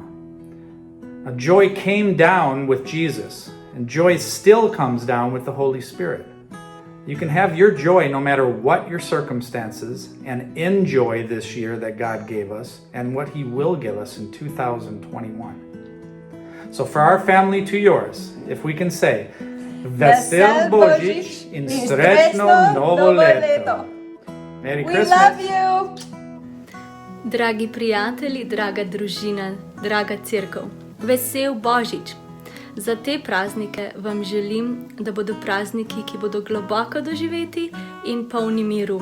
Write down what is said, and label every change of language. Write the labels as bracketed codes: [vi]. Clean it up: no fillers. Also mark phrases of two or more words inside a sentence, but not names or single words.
[en] Now, joy came down with Jesus, and joy still comes down with the Holy Spirit. You can have your joy no matter what your circumstances, and enjoy this year that God gave us and what He will give us in 2021. So for our family to yours, if we can say, [sl] Vesel Božič in srečno novo leto. [en] Merry Christmas. [sl] Dragi prijatelji, draga družina, draga cerkev, vesel Božič! Za te praznike vam želim, da bodo prazniki, ki bodo globoko doživeti in polni miru.